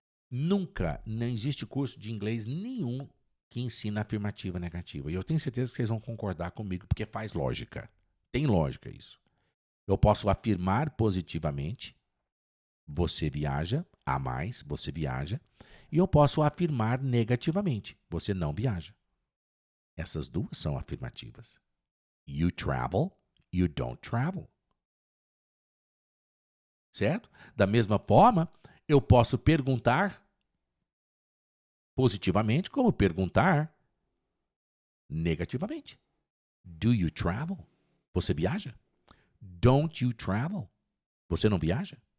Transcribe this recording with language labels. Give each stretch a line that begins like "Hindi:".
Portuguese: Nunca, não existe curso de inglês nenhum que ensina afirmativa negativa. E eu tenho certeza que vocês vão concordar comigo, porque faz lógica. Tem lógica isso. Eu posso afirmar positivamente, você viaja, a mais, você viaja, e eu posso afirmar negativamente, você não viaja. Essas duas são afirmativas.
English: You travel, you don't travel.
Portuguese: Certo? Da mesma forma, eu posso perguntar positivamente, como perguntar negativamente.
English: Do you travel?
Portuguese: Você viaja?
English: Don't you travel?
Portuguese: Você não viaja?